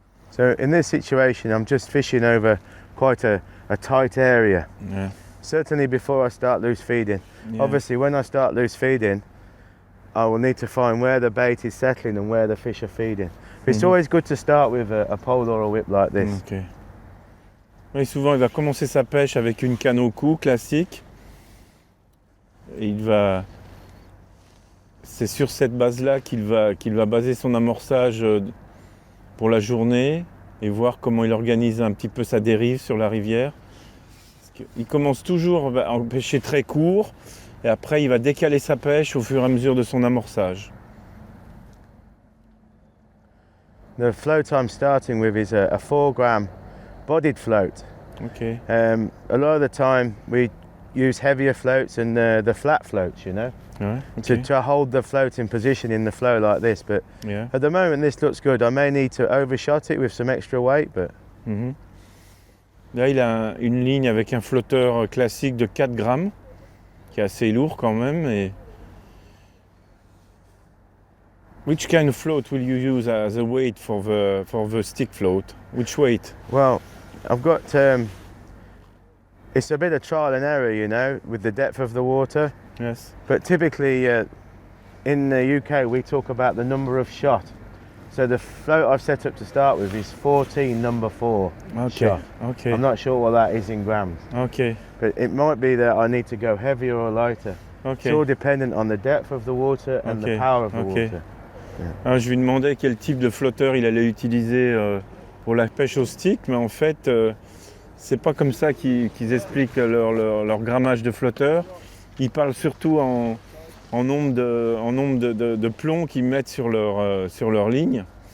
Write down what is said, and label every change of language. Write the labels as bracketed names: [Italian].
[English] So in this situation, I'm just fishing over quite a tight area. Yeah. Certainly before I start loose feeding. Yeah. Obviously, when I start loose feeding, I will need to find where the bait is settling and where the fish are feeding. But it's always good to start with a pole or a whip like this. Ok. [French] Oui, souvent, il va commencer sa pêche avec une canne au cou classique. Et c'est sur cette base-là qu'il va baser son amorçage pour la journée et voir comment il organise un petit peu sa dérive sur la rivière. Il commence toujours à pêcher très court et après il va décaler sa pêche au fur et à mesure de son amorçage. [English] The float I'm starting with is a 4 gram bodied float. Okay. A lot of the time we use heavier floats and the flat floats, you know, [French] Ouais, okay. [English] to hold the float in position in the flow like this. But Yeah. at the moment this looks good. I may need to overshot it with some extra weight, but Mhm. [French] Là, il a une ligne avec un flotteur classique de 4 grammes, qui est assez lourd quand même. Et... [English] Which kind of float will you use as a weight for the stick float? Which weight? well, I've got it's a bit of trial and error, you know, with the depth of the water. Yes. But typically in the UK we talk about the number of shot. So the float I've set up to start with is 14 number 4 Okay. shot. Okay. I'm not sure what that is in grams, Okay. but it might be that I need to go heavier or lighter. It's all Okay. dependent on the depth of the water and Okay. the power of the Okay. water. [French] Alors, je lui demandais quel type de flotteur il allait utiliser pour la pêche au stick, mais en fait, c'est pas comme ça qu'ils expliquent leur grammage de flotteur. Ils parlent surtout en nombre de plombs qu'ils mettent sur leur ligne.